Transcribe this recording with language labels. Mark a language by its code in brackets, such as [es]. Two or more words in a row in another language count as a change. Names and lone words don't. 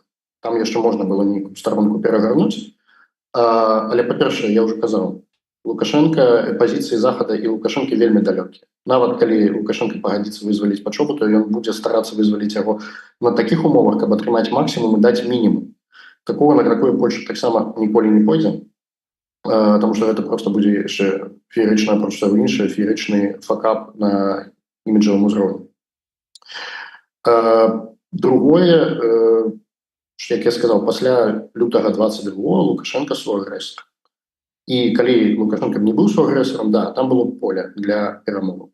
[be] Там яшчэ можна было нейкую старонку перагарнуць. Але, па-першае, я ўжо казаў, Лукашенко, пазіцыі Захада і Лукашенко вельмі далёкія. Нават калі Лукашенко пагадзіцца вызваліць Пачобу, то ён будзе старацца вызваліць яго на такіх умовах, каб атрымаць максімум і даць мінімум. [ru] Такого, на какое [be] Польша таксама ніколі не пойдзе, [ru] потому что это просто [be] будзе яшчэ феерычна, апроч таго іншае, феерычны факап на іміджавым узроўні. Другое, як я сказаў, пасля лютага 22 Лукашенко суагрэсар. І калі Лукашенко не быў суагрэсарам, да, там было поле для перамоваў.